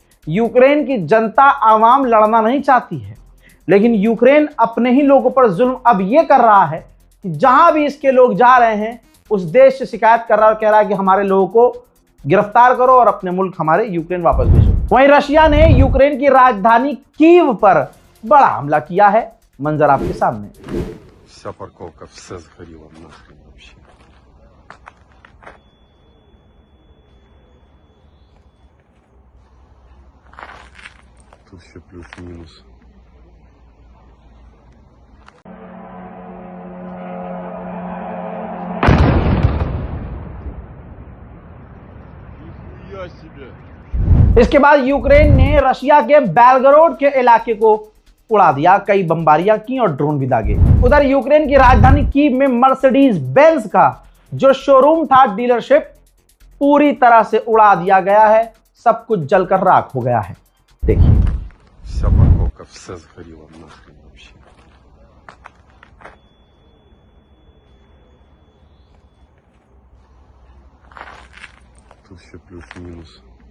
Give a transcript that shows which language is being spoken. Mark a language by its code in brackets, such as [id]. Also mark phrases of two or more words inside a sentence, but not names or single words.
[hi] यूक्रेन की जनता आवाम लड़ना नहीं चाहती है, लेकिन यूक्रेन अपने ही लोगों पर जुल्म अब यह कर रहा है कि जहां भी इसके लोग जा रहे हैं उस देश से शिकायत कर रहा है और कह रहा है कि हमारे लोगों को गिरफ्तार करो और अपने मुल्क हमारे यूक्रेन वापस भेजो। वहीं रशिया ने यूक्रेन की राजधानी कीव पर बड़ा हमला किया है। मंजर आपके सामने। [ru] Вся парковка, все сгорело нахрен вообще. Тут все плюс-минус. Нихуя себе! [hi] इसके बाद यूक्रेन ने रशिया के बेलगरोड के इलाके को उड़ा दिया, कई बमबारियां की और ड्रोन भी दागे। उधर यूक्रेन की राजधानी कीव में मर्सिडीज बेंज का जो शोरूम था, डीलरशिप, पूरी तरह से उड़ा दिया गया है। सब कुछ जलकर राख हो गया है। देखिए, [ru] Вся парковка, все сгорело нахрен вообще. Тут все плюс-минус.